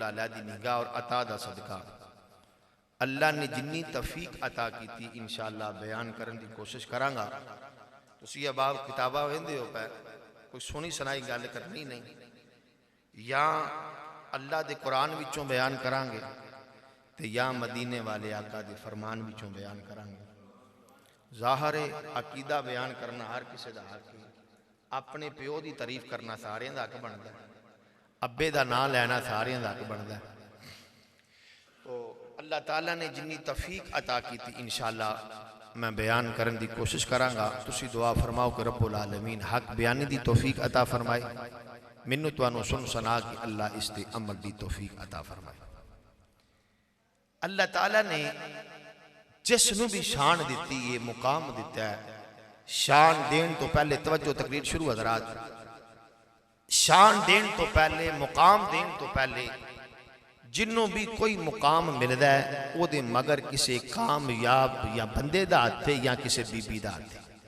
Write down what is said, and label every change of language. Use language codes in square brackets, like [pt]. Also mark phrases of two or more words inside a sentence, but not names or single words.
[pa] علیہ دی نگاہ اور عطا دا صدقہ اللہ نے جنی توفیق عطا کی تھی انشاءاللہ بیان کرن دی کوشش کرانگا تو سی اب آپ کتابہ ویندے ہو پہ کوئی سنی سنائی گال کرنی نہیں یا اللہ دے قرآن وچوں بیان کرانگے تے یا مدینے والے آقا دے فرمان وچوں بیان کرانگے ظاہر عقیدہ بیان کرنا ہر کسی دا حق ہے اپنے پیو دی تعریف کرنا سارے دا حق بندا ہے ابے دا نام لینا سارے دا حق بندا ہے تو اللہ تعالیٰ نے جنی توفیق عطا کی تھی انشاءاللہ میں بیان کرن دی کوشش کرانگا تسی دعا فرماؤ کہ [ar] رب العالمین [pa] حق بیانی دی توفیق عطا فرمائے منو توانو سن سنا کہ اللہ اس دے عمل دی توفیق عطا فرمائے اللہ تعالیٰ نے جس نو بھی شان دیتی یہ مقام دیتا ہے شان دین تو پہلے توجہ تقریر شروع حضرات شان دین تو پہلے مقام دین تو پہلے جنوں بھی کوئی مقام ملدا ہے او دے مگر کسی کامیاب یا بندے دا ہاتھ یا کسی بی بی دا ہاتھ